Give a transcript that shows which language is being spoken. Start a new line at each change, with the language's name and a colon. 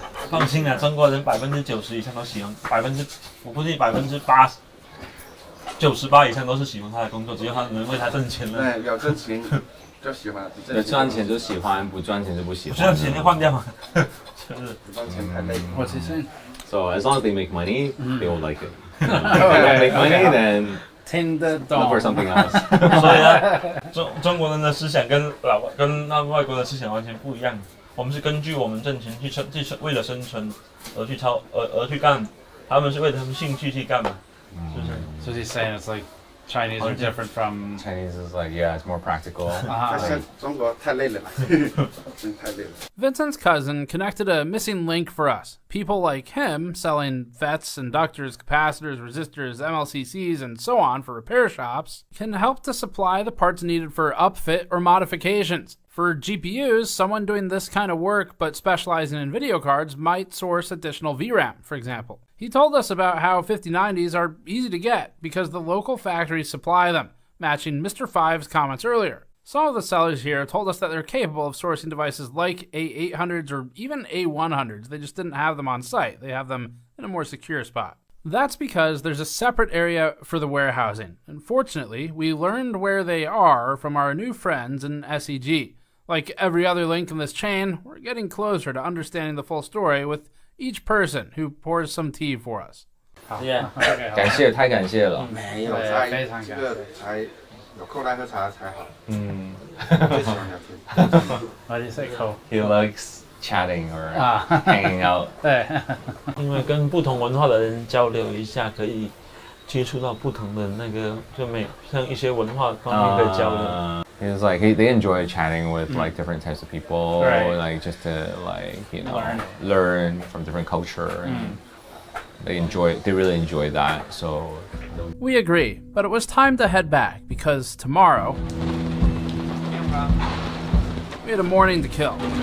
Chinese: 放心啊，中国人90%以上都喜欢，我估计98%、98%以上都是喜欢他的工作，只要他能为他挣钱了。对，有挣钱就喜欢。有赚钱就喜欢，不赚钱就不喜欢。不赚钱就换掉嘛。就是不赚钱太累。
English: What's he saying? So as long as they make money, they will like it. If they make money, then
Chinese: 听得懂。
English: look for something else.
Chinese: 所以啊，中国人的思想跟外国的思想完全不一样。我们是根据我们挣钱去为了生存而去干，他们是为了他们兴趣去干嘛，是不是
English: So he's saying it's like Chinese are different from Chinese is like it's more practical.
Chinese: 中国太累了，真太累了。
English: Vincent's cousin connected a missing link for us. People like him selling FETs, inductors, capacitors, resistors, MLCCs, and so on for repair shops can help to supply the parts needed for upfit or modifications. For GPUs, someone doing this kind of work but specializing in video cards might source additional VRAM, for example. He told us about how 5090s are easy to get because the local factories supply them, matching Mr. Five's comments earlier. Some of the sellers here told us that they're capable of sourcing devices like A800s or even A100s. They just didn't have them on site. They have them in a more secure spot. That's because there's a separate area for the warehousing. Unfortunately, we learned where they are from our new friends in SEG. Like every other link in this chain, we're getting closer to understanding the full story with each person who pours some tea for us. Yeah.
Chinese: 感谢，太感谢了。没有，非常这个才有空来喝茶才好。最喜欢聊天。
English: Why do you say cool? He likes chatting or hanging out.
Chinese: 对，因为跟不同文化的人交流一下，可以接触到不同的那个，像一些文化方面的交流。
English: It's like they enjoy chatting with like different types of people, like just to learn from different culture, and they really enjoy that. So we agree, but it was time to head back because tomorrow we had a morning to kill.